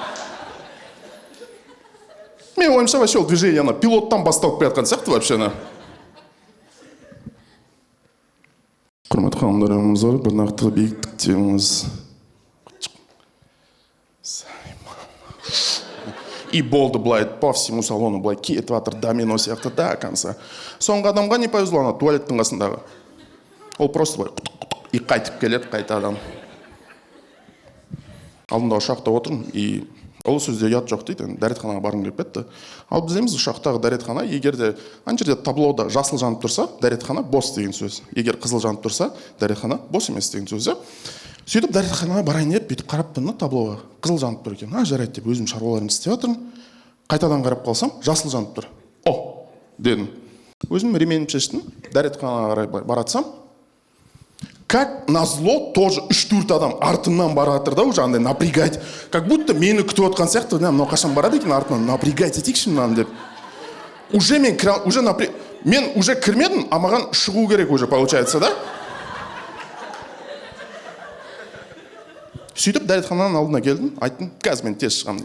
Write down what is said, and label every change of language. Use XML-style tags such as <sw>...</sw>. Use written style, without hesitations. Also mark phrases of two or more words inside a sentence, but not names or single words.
<kk>Мен ойымша вообще ол движение пилоттан басталып келатқан сияқты вообще. Құрметті қауымдарымыз бар, бір нақты биіктіктеміз. И болды былай</kk> <ru>по всему салону</ru> <kk>былай кетіп жатыр домино сияқты</kk> <ru>до конца.</ru> <kk>Соңғы адамға</kk> <ru>не повезло,</ru> <kk>ана туалеттің қасындағы. Ол просто былай и қайтып келеді қайтадан. Алдында ұшақта отырмын и ол сөзде ұят жоқ дейді, дәретханаға барғым келіп кетті. Ал білеміз ұшақтағы дәретхана, егер де ана жерде таблода жасыл жанып тұрса, дәретхана бос деген сөз. Егер қызыл жанып тұрса, дәретхана бос емес деген сөз. Сөйтіп дәретханаға барайын деп бүйтіп қарап тұрмын таблоға. Қызыл жанып тұр екен. Жарайды деп өзім шаруаларымды істеп жатырмын. Қайтадан қарап қалсам, жасыл жанып тұр. О, дедім. Өзім ременімді шештім, дәретханаға қарай баратсам,</kk> <ru>как назло тоже</ru> <kk>3-4 адам артымнан баратыр да, уже андай напрягать.</kk> <ru>Как будто</ru> <kk>мені күтіп отқан сияқты, мынау қашан барады екен артынан напрягать етейікші мынаны деп. Мен уже кірмедім, а маған шығу керек</kk> <ru>уже получается, да?</ru> <kk>Сөйтіп дәретхананың алдына келдім, айттым, қазір мен тез шығамын деп.</kk>